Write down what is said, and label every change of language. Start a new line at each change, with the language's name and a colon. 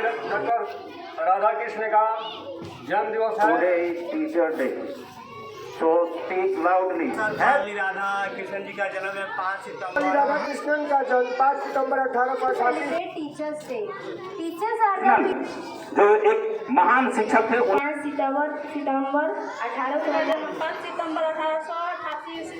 Hindi: Doctor Radha Krishna का जन्म दिवस है।
English: Today is Teacher Day, so speak loudly.
Hindi: Radha Krishna ji का जन्म है 5 सितंबर। राधा कृष्णन का जन्म 5 सितंबर 1888।
English: Teachers day. Teachers are
Hindi: जो एक महान शिक्षक थे 5 सितंबर 1888।